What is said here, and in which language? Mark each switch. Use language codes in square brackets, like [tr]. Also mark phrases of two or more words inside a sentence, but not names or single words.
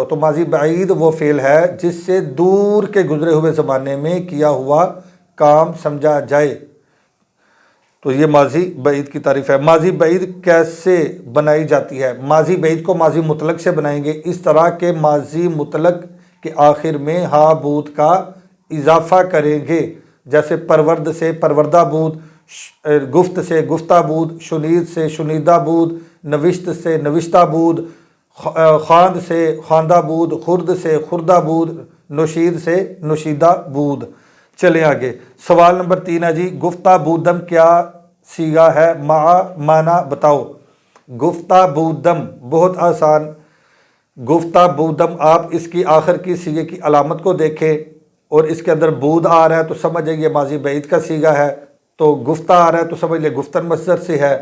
[ur] تو ماضی بعید وہ فعل ہے جس سے دور کے گزرے ہوئے زمانے میں کیا ہوا کام سمجھا جائے، تو یہ ماضی بعید کی تعریف ہے۔ ماضی بعید کیسے بنائی جاتی ہے؟ ماضی بعید کو ماضی مطلق سے بنائیں گے، اس طرح کہ ماضی مطلق کے آخر میں [fa] ہا بود [ur] کا اضافہ کریں گے، جیسے پرورد سے [fa] پروردہ بود، [ur] گفت سے [fa] گفتہ بود، [ur] شنید سے [fa] شنیدہ بود، [ur] نوشت سے [fa] نوشتہ بود، [ur] خواند سے [fa] خواندہ بود، [ur] خرد سے [fa] خردہ بود، [ur] نشید سے [fa] نشیدہ بود۔ [ur] چلیں آگے۔ سوال نمبر 3 ہے جی، [fa] گفتہ بودم [ur] کیا صیغہ ہے؟ معنی بتاؤ۔ [fa] گفتہ بودم [ur] بہت آسان۔ [fa] گفتہ بودم، [ur] آپ اس کی آخر کی صیغے کی علامت کو دیکھیں اور اس کے اندر بود آ رہا ہے تو سمجھ جائیں یہ ماضی بعید کا صیغہ ہے، تو گفتہ آ رہا ہے تو سمجھ لیں گفتن مصدر سے ہے۔